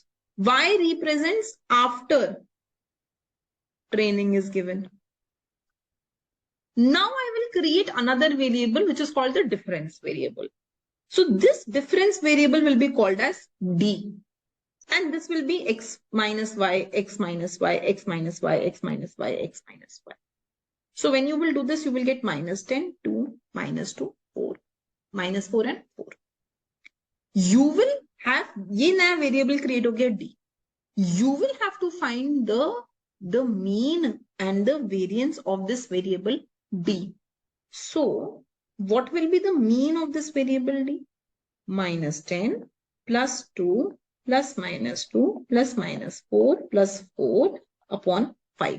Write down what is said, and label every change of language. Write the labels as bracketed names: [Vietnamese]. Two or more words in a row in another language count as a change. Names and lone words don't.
[English] Y represents after training is given. Now I will create another variable which is called the difference variable. So this difference variable will be called as D. And this will be x minus y, x minus y, x minus y, x minus y, x minus y. So when you will do this, you will get minus 10, 2, minus 2, 4, minus 4 and 4. You will have, [Hindi] ये नया [English] variable create [Hindi] हो गया D. [English] You will have to find the mean and the variance of this variable D. So what will be the mean of this variable D? Minus 10 plus 2 plus minus 2 plus minus 4 plus 4 upon 5.